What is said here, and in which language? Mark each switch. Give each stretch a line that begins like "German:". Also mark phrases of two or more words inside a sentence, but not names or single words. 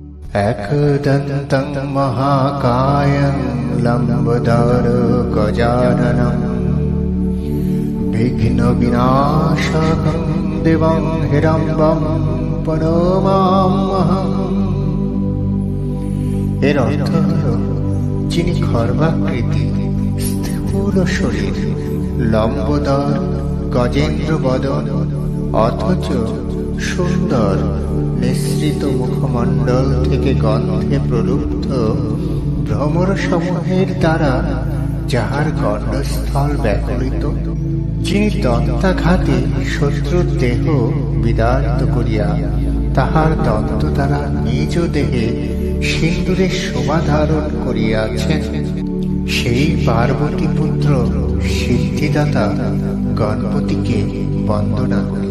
Sanskrit: एकदन्तं महाकायं लम्बोदरं गजाननं विघ्नविनाशकं देवं हिरण्यं प्रणमाम्यहम्।
Bangla: এর অর্থ হল যিনি খর্বাকৃতি, স্থূল শরীর, লম্বোদর, গজেন্দ্র বদন, অথচ সুন্দর নিঃসৃত মুখমণ্ডল থেকে গন্ধে প্রলুব্ধ ভ্রমর সমূহের দ্বারা যাহার গণ্ডস্থল ব্যাকুলিত, যিনি দন্তাঘাতে শত্রুর দেহ বিদারিত করিয়া তাহার দন্ত দ্বারা নিজ দেহে সিন্দুরের শোভা ধারণ করিয়াছেন, সেই পার্বতী পুত্র সিদ্ধিদাতা গণপতিকে বন্দনা করি।